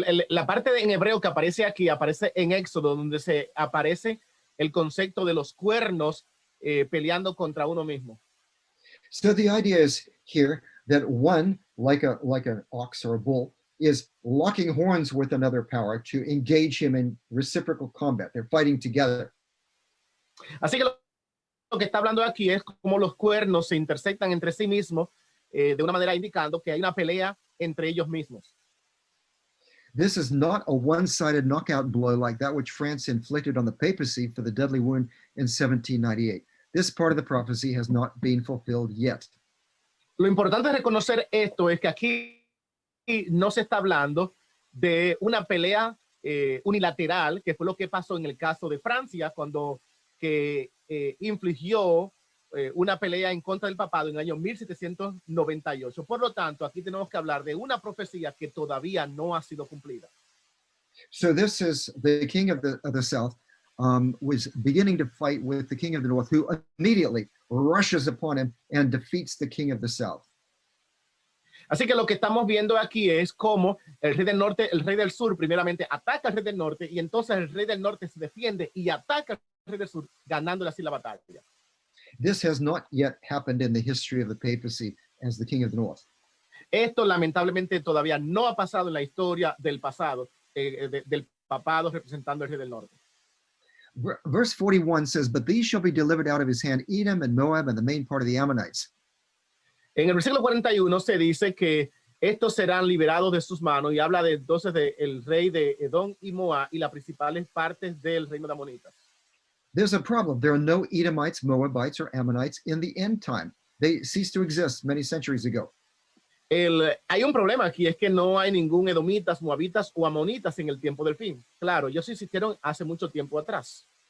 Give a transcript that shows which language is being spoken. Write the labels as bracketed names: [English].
[Spanish] La parte en hebreo que aparece aquí aparece en Éxodo, donde se aparece el concepto de los cuernos peleando contra uno mismo. [English] So the idea is here that one, like an ox or a bull, is locking horns with another power to engage him in reciprocal combat. They're fighting together. [Spanish] Así que lo que está hablando aquí es cómo los cuernos se intersectan entre sí mismos de una manera indicando que hay una pelea entre ellos mismos. [English] This is not a one-sided knockout blow like that which France inflicted on the papacy for the deadly wound in 1798. This part of the prophecy has not been fulfilled yet. [Spanish] Lo importante de reconocer esto es que aquí no se está hablando de una pelea unilateral, que fue lo que pasó en el caso de Francia, cuando que infligió una pelea en contra del papado en el año 1798. Por lo tanto, aquí tenemos que hablar de una profecía que todavía no ha sido cumplida. [English] So this is the king of the south was beginning to fight with the king of the north, who immediately rushes upon him and defeats the king of the south. [Spanish] Así que lo que estamos viendo aquí es cómo el rey del norte, el rey del sur, primeramente ataca al rey del norte y entonces el rey del norte se defiende y ataca al rey del sur, ganándole así la batalla. [English] This has not yet happened in the history of the papacy as the king of the north. [Spanish] Esto lamentablemente todavía no ha pasado en la historia del pasado, del papado representando al rey del norte. [English] Verse 41 says, "But these shall be delivered out of his hand, Edom and Moab and the main part of the Ammonites." [Spanish] En el versículo 41 se dice que estos serán liberados de sus manos y habla de, entonces del rey de Edom y Moab y las principales partes del reino de Amonitas. [English] There's a problem. There are no Edomites, Moabites, or Ammonites in the end time. They ceased to exist many centuries ago. [Spanish] Hay un problema aquí, es que no hay ningún edomitas, moabitas o amonitas en el tiempo del fin. Claro, ellos existieron hace mucho tiempo atrás.